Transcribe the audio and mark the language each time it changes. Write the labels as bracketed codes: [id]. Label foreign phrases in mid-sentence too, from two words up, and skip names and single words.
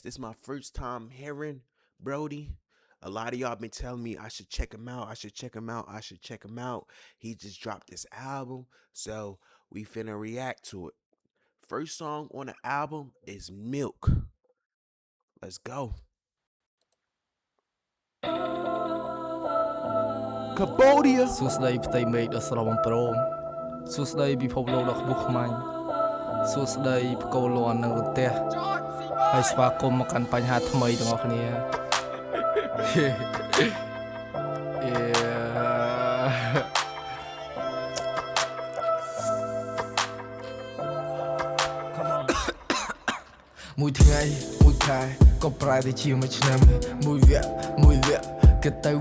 [en] This is my first time hearing Brody. A lot of y'all been telling me I should check him out. I should check him out. I should check him out. He just dropped this album, so we finna react to it. First song on the album is Milk. Let's go. Cambodia. [km] សួស្តីផ្ទៃមេឃដ៏ស្រស់បំព្រងសួស្តីពិភពលោកដ៏ខ្ពស់ខ្មាញ់សួស្តីផ្គរលាន់នឹងរន្ទះហើយស្វាគមន៍មកកាន់បញ្ហាថ្មីទាំងអស់គ្នា មួយថ្ងៃមួយខែក៏ប្រែទៅជាមួយឆ្នាំមួយវគ្គគិតទៅ